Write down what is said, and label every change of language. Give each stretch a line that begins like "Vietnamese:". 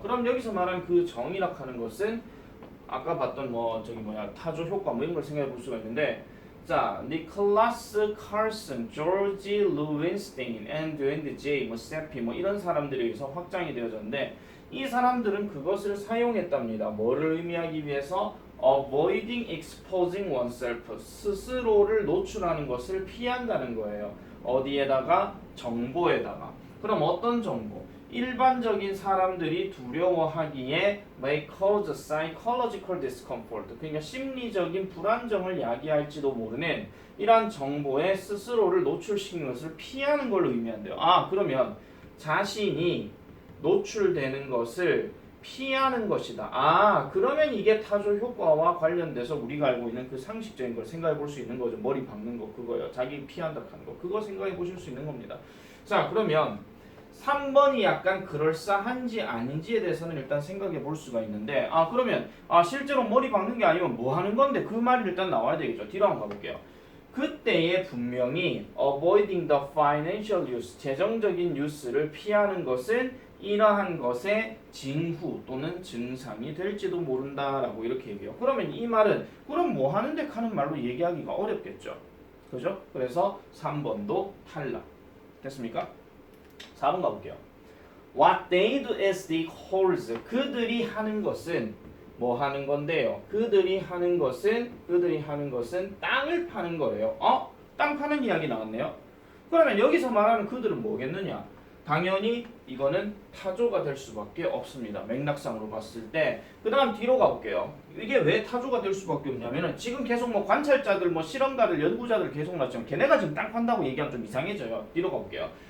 Korean: 그럼 여기서 말한 그 정의라고 하는 것은 아까 봤던 타조 효과 뭐 이런 걸 생각해 볼 수가 있는데, 자, 니콜라스 칼슨, 조지 루윈스테인, 앤드 제이, 세피 이런 사람들에 의해서 확장이 되어졌는데 이 사람들은 그것을 사용했답니다. 뭐를 의미하기 위해서?
English: Avoiding exposing oneself.
Korean: 스스로를 노출하는 것을 피한다는 거예요. 어디에다가? 정보에다가. 그럼 어떤 정보? 일반적인 사람들이 두려워하기에
English: may cause psychological discomfort.
Korean: 그러니까 심리적인 불안정을 야기할지도 모르는 이러한 정보에 스스로를 노출시키는 것을 피하는 걸 의미한대요. 그러면 자신이 노출되는 것을 피하는 것이다. 그러면 이게 타조 효과와 관련돼서 우리가 알고 있는 그 상식적인 걸 생각해 볼 수 있는 거죠. 머리 박는 거 그거요. 자기 피한다 하는 거. 그거 생각해 보실 수 있는 겁니다. 자, 그러면 3번이 약간 그럴싸한지 아닌지에 대해서는 일단 생각해 볼 수가 있는데, 그러면 실제로 머리 박는 게 아니면 뭐 하는 건데 그 말이 일단 나와야 되겠죠. 뒤로 한번 가볼게요. 그때에 분명히
English: avoiding the financial use,
Korean: 재정적인 뉴스를 피하는 것은 이러한 것의 징후 또는 증상이 될지도 모른다라고 이렇게 얘기해요. 그러면 이 말은 그럼 뭐 하는데 하는 말로 얘기하기가 어렵겠죠. 그죠? 그래서 3번도 탈락. 됐습니까? 4번 가볼게요.
English: What they do is they hold.
Korean: 그들이 하는 것은 뭐 하는 건데요? 그들이 하는 것은 땅을 파는 거예요. 땅 파는 이야기 나왔네요. 그러면 여기서 말하는 그들은 뭐겠느냐? 당연히 이거는 타조가 될 수밖에 없습니다. 맥락상으로 봤을 때. 그 다음 뒤로 가볼게요. 이게 왜 타조가 될 수밖에 없냐면은 지금 계속 뭐 관찰자들, 뭐 실험가들, 연구자들 계속 나왔지만 걔네가 지금 땅 판다고 얘기하면 좀 이상해져요. 뒤로 가볼게요.